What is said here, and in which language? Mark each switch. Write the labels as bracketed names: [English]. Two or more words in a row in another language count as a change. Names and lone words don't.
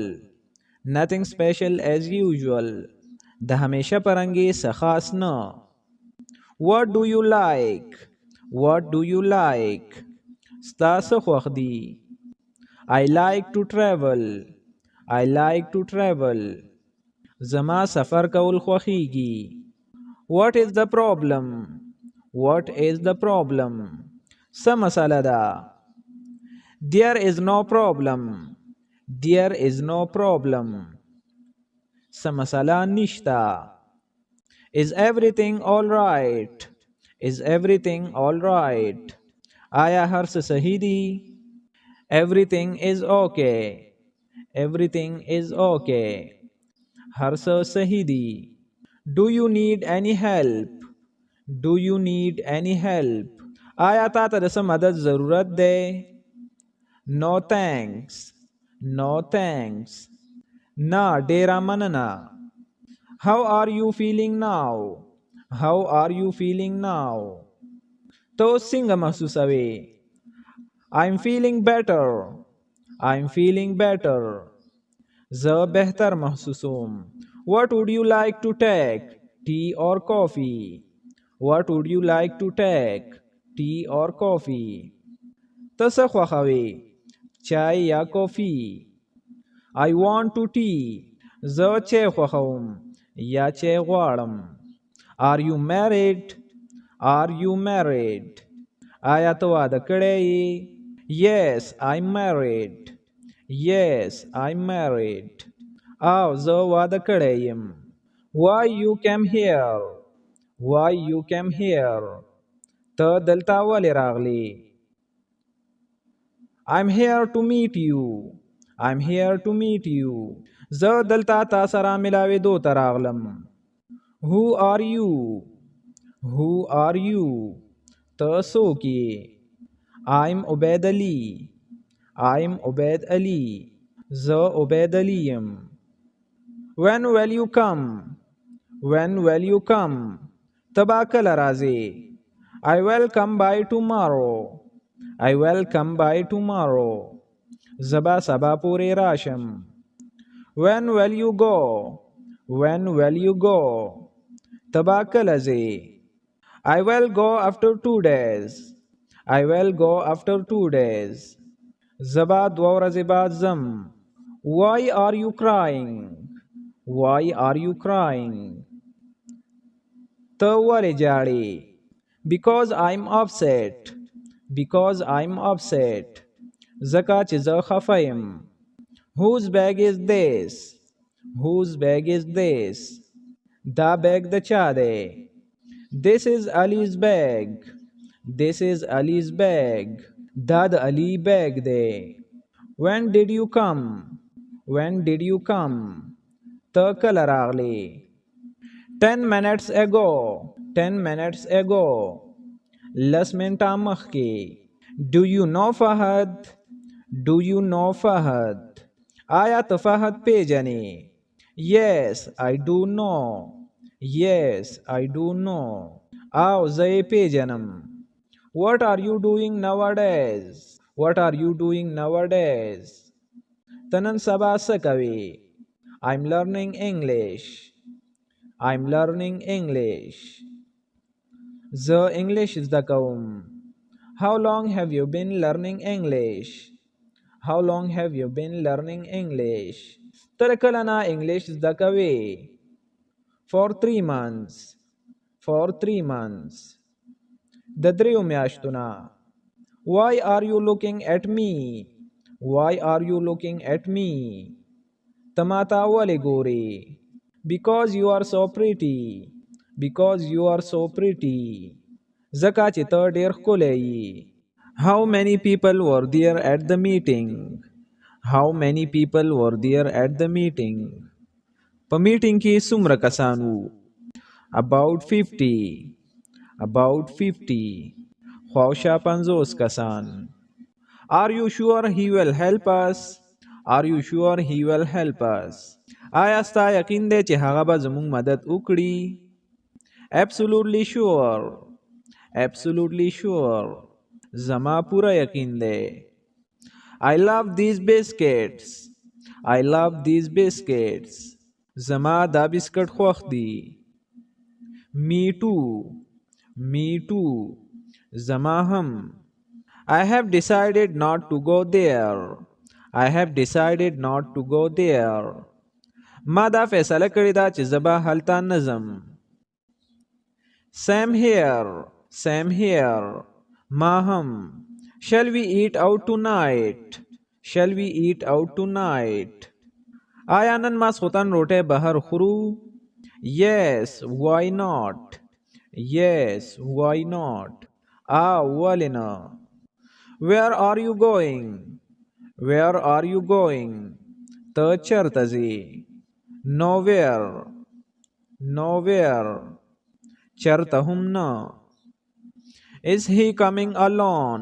[English] Nothing special as usual. [Pashto] د همیشه پرنګي څه خاص نه [English] What do you like? What do you like? [Pashto] ستا څه خوښ دي [English] I like to travel. I like to travel. [Pashto] زما سفر کول خوښیږي [English] What is the problem? What is the problem? [Pashto] څه مسله ده [English] There is no problem. There is no problem. [Pashto] څه مسله نشته [English] Is everything all right? Is everything all right? [Pashto] آیا هر څه صحیح دي [English] Everything is okay. Everything is okay. [Pashto] هر څه صحیح دي [English] Do you need any help? Do you need any help? [Pashto] آیا تا ته د څه مدد ضرورت دی [English] No thanks. No thanks. [Pashto] نه ډیره مننه [English] How are you feeling now? How are you feeling now? ته اوس څنګه محسوسوې I'm feeling better. I'm feeling better. [Pashto] زه بهتر محسوسوم [English] What would you like to take? Tea or coffee? What would you like to take? Tea or coffee? [Pashto] ته څه خوښوې؟ چای یا کافي؟ [English] I want to tea. [Pashto] زه چای خوښوم یا چای غواړم. [English] Are you married? Are you married? [Pashto] آیا ته واده کړی یې؟ [English] Yes, I'm married. Yes, I'm married. [Pashto] او زه واده کړی یم. [English] Why you came here? Why you came here? [Pashto] ته دلته ولې راغلی؟ [English] I'm here to meet you. I'm here to meet you. [Pashto] زه دلته تا سره ملاوېدو ته راغلم. [English] Who are you? Who are you? [Pashto] ته څوک یې؟ I'm عبید علي. I'm عبید علي. زه عبید علي یم. [English] When will you come? When will you come? [Pashto] ته به کله راځې؟ [English] I will come by tomorrow. I will come by tomorrow. [Pashto] زه به سبا پورې راشم. [English] When will you go? When will you go? [Pashto] ته به کله ځې؟ [English] I will go after 2 days. I will go after 2 days. [Pashto] زه به 2 ورځې بعد ځم. [English] Why are you crying? Why are you crying? [Pashto] ته ولې جاړې؟ [English] Because I'm upset. Because I'm upset. [Pashto] ځکه چې زه خفه یم. [English] Whose bag is this? Whose bag is this? [Pashto] دا بیگ د چا دی؟ [English] This is Ali's bag. This is Ali's bag. [Pashto] دا د علي بیگ دی. [English] When did you come? When did you come? [Pashto] ته کله راغلی؟ [English] 10 minutes ago. 10 minutes ago. [Pashto] لس منټه مخکې. [English] Do you know فهد? Do you know فهد? [Pashto] آیا ته فهد پیژنې؟ [English] Yes, I do know. Yes, I do know. [Pashto] او زه یې پیژنم. [English] What are you doing nowadays? What are you doing nowadays? [Pashto] ته نن سبا څه کوې؟ [English] I'm learning English. I'm learning English. [Pashto] زه انګلیش زده کوم. [English] How long have you been learning English? How long have you been learning English? [Pashto] ته کله نه انګلیش زده کوې؟ [English] For 3 months. For 3 months. [Pashto] د 3 میاشتو نه. [English] Why are you looking at me? Why are you looking at me? [Pashto] ته ماته ولې ګورې؟ [English] Because you are so pretty. Because you are so pretty. [Pashto] ځکه چې ته ډېر ښکلی یې. [English] How many people were there at the meeting? How many people were there at the meeting? [Pashto] په میټینګ کې څومره کسان وو؟ [English] About 50. About 50. [Pashto] خواوشا 50 کسان. [English] Are you sure he will help us? Are you sure he will help us? [Pashto] آیا ستا یقین دی چې هغه به زموږ مدد وکړي؟ [English] Absolutely sure. Absolutely sure. [Pashto] زما پوره یقین دی. [English] I love these biscuits. I love these biscuits. [Pashto] زما دا بسکټ خوښ دي. [English] Me too. Me too. [Pashto] زما هم. [English] I have decided not to go there. I have decided not to go there. [Pashto] ما دا فیصله کړې ده چې زه به هلته نه ځم. [English] Same here. Same here. [Pashto] ما هم. [English] Shall we eat out tonight? Shall we eat out tonight? [Pashto] آیا نن ماسخوتن روټۍ بهر خورو؟ [English] Yes, why not? Yes, why not? [Pashto] ولې نه؟ [English] Where are you going? Where are you going? [Pashto] ته چېرته ځې؟ [English] Nowhere. Nowhere. [Pashto] چېرته هم نه. [English] Is he coming alone?